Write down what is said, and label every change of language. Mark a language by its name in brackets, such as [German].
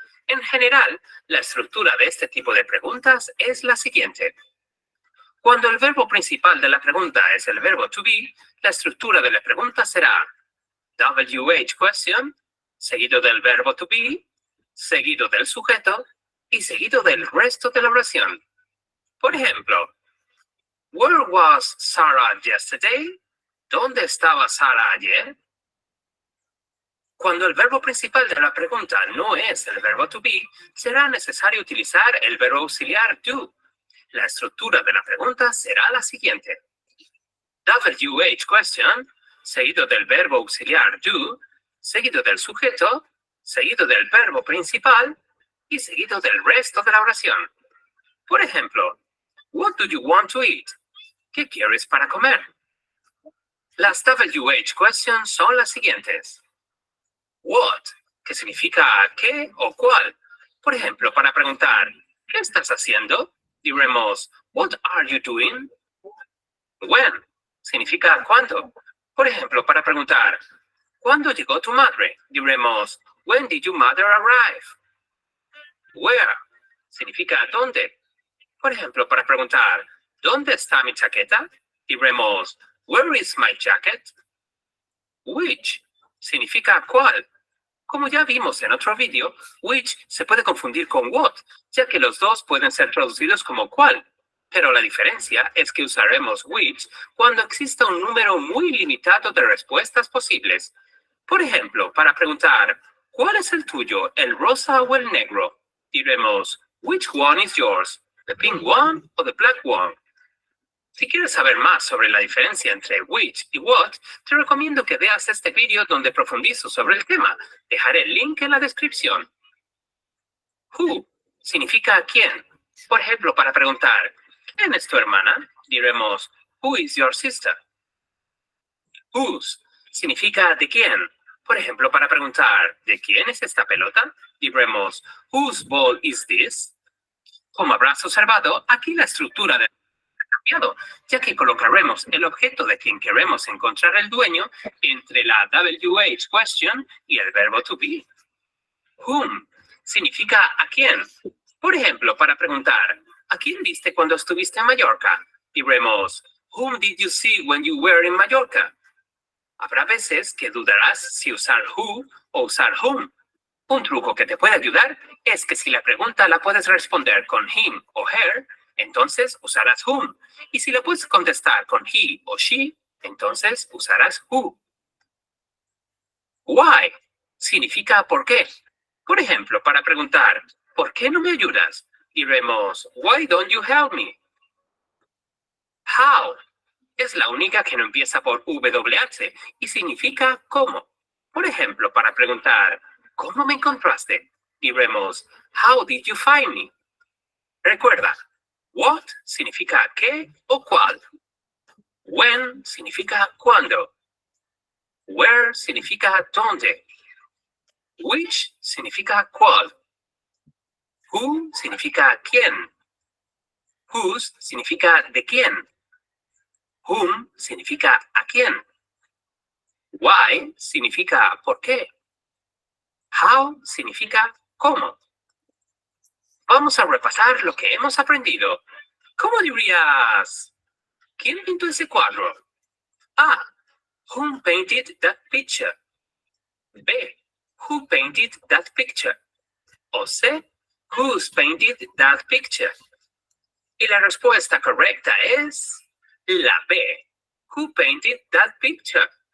[Spanish] En general, la estructura de este tipo de preguntas es la siguiente. Cuando el verbo principal de la pregunta es el verbo to be, la estructura de la pregunta será WH question, seguido del verbo to be, seguido del sujeto y seguido del resto de la oración. Por ejemplo, [English] Where was Sarah yesterday? [Spanish] ¿Dónde estaba Sara ayer? Cuando el verbo principal de la pregunta no es el verbo to be, será necesario utilizar el verbo auxiliar do. La estructura de la pregunta será la siguiente. WH question, seguido del verbo auxiliar do, seguido del sujeto, seguido del verbo principal y seguido del resto de la oración. Por ejemplo, [English] What do you want to eat? [Spanish] ¿Qué quieres para comer? Las WH questions son las siguientes. What, que significa qué o cuál. Por ejemplo, para preguntar, ¿qué estás haciendo? Diremos, [English] what are you doing? [Spanish] When, significa cuándo. Por ejemplo, para preguntar, ¿cuándo llegó tu madre? Diremos, [English] when did your mother arrive? [Spanish] Where, significa dónde. Por ejemplo, para preguntar, ¿dónde está mi chaqueta? Diremos, [English] where is my jacket? [Spanish] Which, significa cuál. Como ya vimos en otro vídeo, which se puede confundir con what, ya que los dos pueden ser traducidos como cuál. Pero la diferencia es que usaremos which cuando exista un número muy limitado de respuestas posibles. Por ejemplo, para preguntar, ¿cuál es el tuyo, el rosa o el negro? Diremos, [English] which one is yours, the pink one or the black one? [Spanish] Si quieres saber más sobre la diferencia entre which y what, te recomiendo que veas este vídeo donde profundizo sobre el tema. Dejaré el link en la descripción. Who significa quién. Por ejemplo, para preguntar, ¿quién es tu hermana? Diremos, [English] who is your sister? [Spanish] Whose significa de quién. Por ejemplo, para preguntar, ¿de quién es esta pelota? Diremos, [English] whose ball is this? [Spanish] Como habrás observado, aquí la estructura de cambiado, ya que colocaremos el objeto de quien queremos encontrar el dueño entre la WH question y el verbo to be. Whom significa a quién. Por ejemplo, para preguntar, ¿a quién viste cuando estuviste en Mallorca? Diremos, [English] whom did you see when you were in Mallorca? [Spanish] Habrá veces que dudarás si usar who o usar whom. Un truco que te puede ayudar es que si la pregunta la puedes responder con him o her, entonces usarás whom. Y si la puedes contestar con he o she, entonces usarás who. Why significa por qué. Por ejemplo, para preguntar, ¿por qué no me ayudas? Diremos, why don't you help me? How es la única que no empieza por WH y significa cómo. Por ejemplo, para preguntar, ¿cómo me encontraste? Diremos, how did you find me? Recuerda, what significa qué o cuál. When significa cuándo. Where significa dónde. Which significa cuál. Who significa quién. Whose significa de quién. Whom significa a quién. Why significa por qué. How significa cómo. Vamos a repasar lo que hemos aprendido. ¿Cómo dirías? ¿Quién pintó ese cuadro? A. [English] Who painted that picture? B. Who painted that picture? O C. Who's painted that picture? [Spanish] Y la respuesta correcta es la B. [English] Who painted that picture?